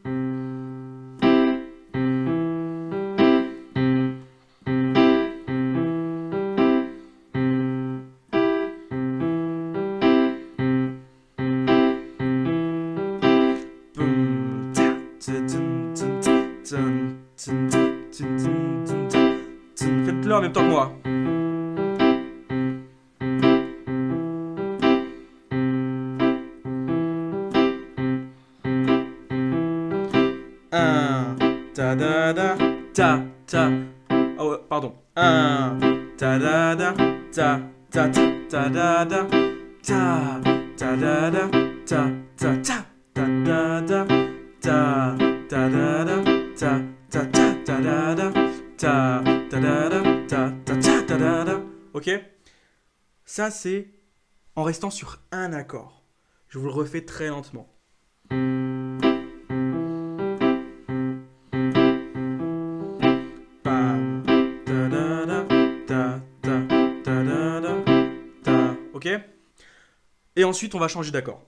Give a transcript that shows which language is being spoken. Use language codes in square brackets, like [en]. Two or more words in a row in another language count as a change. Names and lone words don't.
[fr] Faites-le en même temps que moi. Un, ta da da, ta ta. Oh, pardon. Un, ta da da, ta ta ta da da, ta ta da da, ta ta ta da da, ta ta da da, ta ta ta da da, ta ta da da, ta ta ta da da. Ok? Ça c'est en restant sur un accord. Je vous le refais très lentement. Pam, ta da da, ta ta ta da da, ta. Ok? Et ensuite on va changer d'accord.